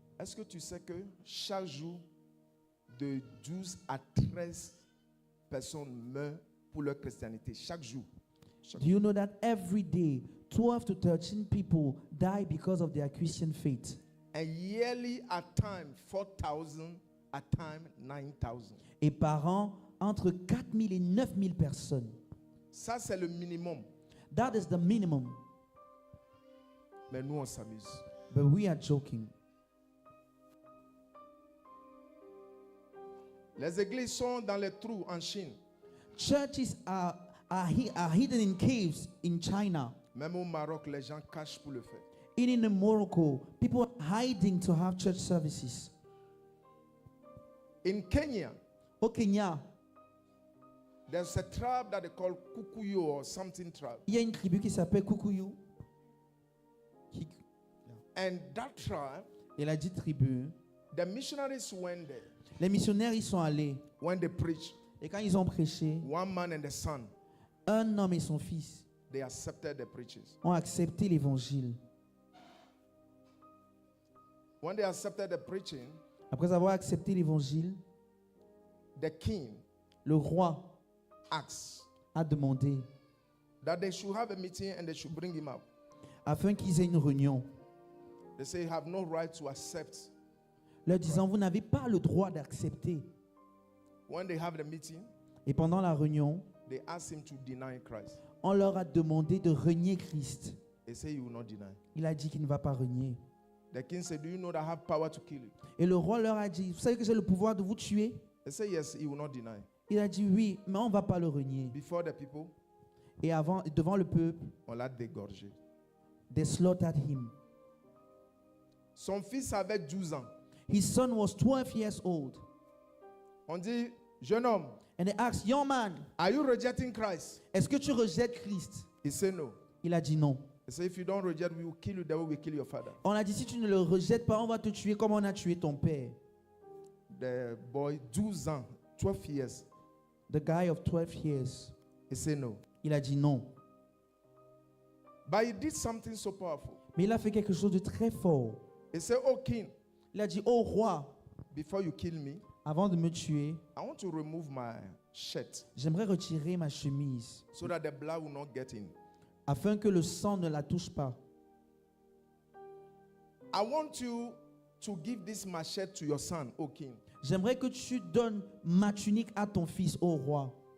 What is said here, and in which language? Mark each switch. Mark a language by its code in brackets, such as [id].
[fr] est-ce que tu sais que chaque jour, de 12 à 13 personnes meurent pour leur chrétienté? Chaque jour. [en] do you know that every day 12 to 13 people die because of their Christian faith? And yearly at time 4,000, at time 9,000. [fr] Et par an, entre 4000 et 9000 personnes. Ça, c'est le minimum. [en] That is the minimum. [fr] Mais nous, on s'amuse. [en] But we are joking. [fr] Les églises sont dans les trous en Chine. [en] Churches are hidden in caves in China. [fr] Même au Maroc, les gens cachent pour le faire. [en] Even in Morocco, people are hiding to have church services. In Kenya, [fr] Au Kenya, [en] there's a tribe that they call Kukuyu or something tribe. [fr] il y a une tribu qui s'appelle Kukuyu. [en] And that tribe, [fr] Et la dite tribu, [en] the missionaries went there. [fr] les missionnaires y sont allés. [en] When they preached, [fr] Et quand ils ont prêché, [en] one man and the son, [fr] un homme et son fils [en] they accepted the preachers. [fr] ont accepté l'évangile. [en] When they accepted the preaching, [fr] Après avoir accepté l'évangile, [en] the king [fr] le roi [en] asked [fr] a demandé [en] that they should have a meeting and they should bring him up. [fr] afin qu'ils aient une réunion, [en] They say you have no right to accept. [fr] leur disant, vous n'avez pas le droit d'accepter. [en] When they have the meeting, [fr] Et pendant la réunion, [en] they asked him to deny Christ. [fr] on leur a demandé de renier Christ. [en] They say he will not deny. [fr] Il a dit qu'il ne va pas renier. [en] The king said, do you know that I have power to kill you? [fr] Et le roi leur a dit, vous savez que j'ai le pouvoir de vous tuer? [en] They say yes, he will not deny. [fr] Il a dit oui, mais on ne va pas le renier. [en] Before the people, [fr] Et devant le peuple, on l'a dégorgé. [en] they slaughtered him. [fr] Son fils avait 12 ans. [en] His son was 12 years old. [fr] On dit, jeune homme, [en] And they asked, young man, are you rejecting Christ? [fr] est-ce que tu rejettes Christ? [en] He said no. [fr] Il a dit non. [en] He said, if you don't reject, we will kill you the way we kill your father. [fr] On a dit, si tu ne le rejettes pas, on va te tuer comme on a tué ton père. [en] The boy, [fr] 12 ans, [en] 12 years, The guy of 12 years, he said no. [fr] il a dit non. [en] But he did something so powerful. [fr] Mais il a fait quelque chose de très fort. [en] He said, oh king, [fr] Il a dit, oh roi, [en] before you kill me, [fr] avant de me tuer, [en] I want to remove my shirt [fr] j'aimerais retirer ma chemise [en] so that the blood will not get in. [fr] afin que le sang ne la touche pas. [en] I want you to give this machete to your son, O king. [fr] J'aimerais que tu donnes ma tunique à ton fils, ô roi.